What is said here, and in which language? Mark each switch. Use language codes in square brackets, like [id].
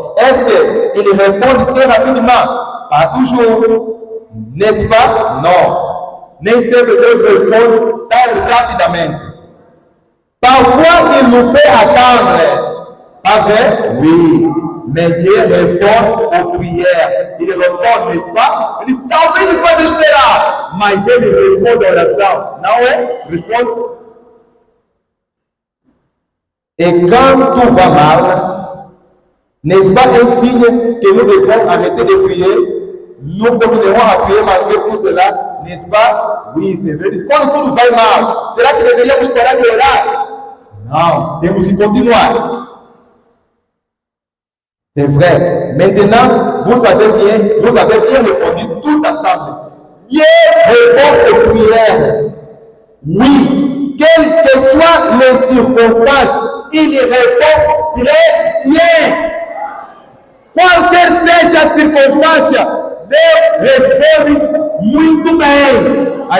[fr] Est-ce qu'il répond très rapidement? Pas toujours. N'est-ce pas? Non. [pt] Nem sempre Deus responde tão rapidamente. [fr] Parfois, il nous fait attendre. Pas vrai? Oui. Mais Dieu répond aux prières. Il répond, n'est-ce pas? Il dit, talvez il fasse esperar. [pt] Mas ele responde à oração. Não é? Responde. [fr] Et quand tout va mal, n'est-ce pas un signe que nous devons arrêter de prier? Nous continuerons à prier malgré tout cela, n'est-ce pas? Oui, c'est vrai. [pt] Quando tudo vai mal, será que deveríamos parar de orar? Não, temos que continuar. [fr] C'est vrai. Maintenant, vous avez bien répondu tout ensemble. Dieu répond aux prières. Oui, quelles que soient les circonstances, il répond très bien. [pt] Qualquer seja a circunstância, Deus responde muito bem.